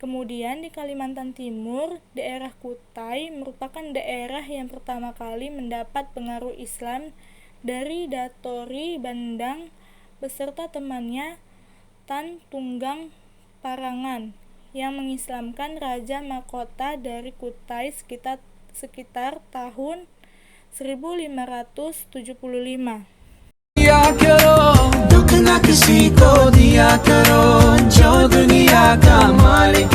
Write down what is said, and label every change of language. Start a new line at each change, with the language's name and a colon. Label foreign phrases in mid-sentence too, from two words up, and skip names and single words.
Indonesian: Kemudian di Kalimantan Timur, daerah Kutai merupakan daerah yang pertama kali mendapat pengaruh Islam dari Datori Bandang beserta temannya Tan Tunggang Parangan yang mengislamkan Raja Mahkota dari Kutai sekitar tahun 1575.
Hindi: दिया करो दुख न किसी को दिया करो जो दुनिया का मालिक